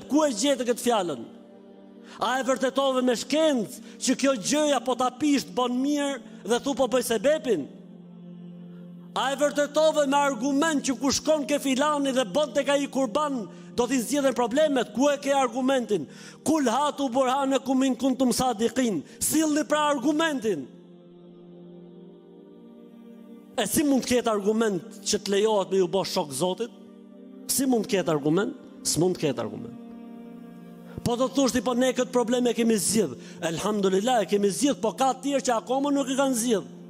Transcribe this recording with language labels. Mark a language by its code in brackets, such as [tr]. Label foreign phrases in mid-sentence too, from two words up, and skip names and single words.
[sq] Ku e gjetë këtë fjalën? A e vërtetove me shkencë që kjo gjëja po ta pish të bën mirë dhe thu po bëj sebepin? A e vërtetove me argument që ku shkon ke filani dhe bën tek ai kurban do t'i zgjidhen problemet? Ku e ke argumentin? [ar] قل هاتوا برهانكم إن كنتم صادقين. [sq] Sillni pra argumentin. E si mund të ketë argument që të lejohet me ju bë shok Zotit? Si mund të ketë argument? S'mund të ketë argument. Po do të thosh ti po ne këtë problem e kemi zgjidh. Elhamdulillah e kemi zgjidh, po ka të tjerë që akoma nuk e kanë zgjidh.